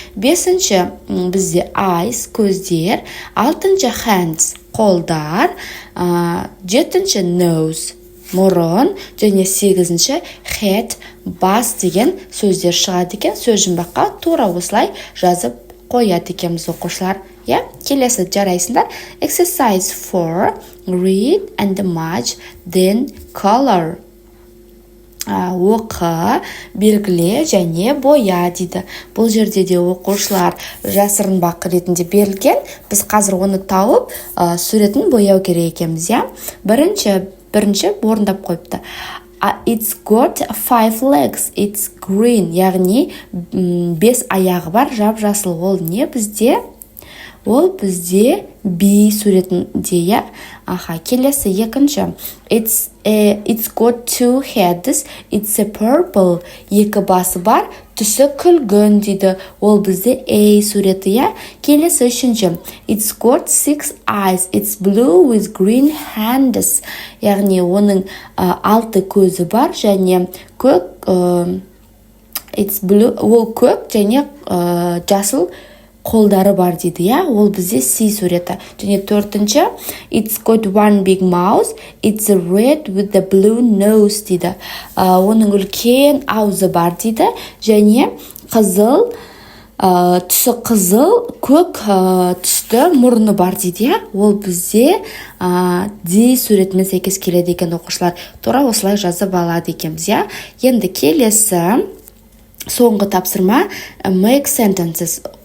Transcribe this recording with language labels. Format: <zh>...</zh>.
<kk>Бесінші, бізде eyes, көздер. Алтыншы, hands, қолдар. Жетінші, nose, мұрын. Және сегізінші, head, бас деген сөздер шығады екен. Сөз жұмбаққа тура осылай жазып қояды екенбіз, оқушылар. Келесі жарайсыңдар. Exercise 4.</kk> <en>Read and match, then color.</en> <kk>Оқы, белгіле және боя дейді. Бұл жерде де оқушылар жасырынбақ ретінде берілген. Біз қазір оны тауып, суретін бояу керек екенбіз, Бірінші орындап қойыпты.</kk> <en>It's got 5 legs, it's green.</en> <kk>Яғни 5 аяғы бар, жап-жасыл. Ол не бізде? Ол бізде B суретінде, Келесі екінші.</kk> <en>It's got 2 heads, it's a purple.</en> <kk>Екі басы бар, түсі күлгін дейді. Ол бізде A суреті, Келесі үшінші.</kk> <en>It's got 6 eyes, it's blue with green hands.</en> <kk>Яғни оның 6 көзі бар, және көк,</kk> <en>it's blue,</en> <kk>ол көк, және жасыл қолдары бар дейді, Ол бізде C суреті. Және төртінші,</kk> <en>it's got 1 big mouth, it's red with the blue nose дейді.</en> <kk>Оның үлкен аузы бар дейді, және қызыл, түсі қызыл, көк түсті мұрны бар дейді, Ол бізде D суретімен сәйкес келеді екен, оқушылар. Тура осылай жазып алады екенбіз, Енді келесі соңғы тапсырма</kk> <en>make sentences.</en>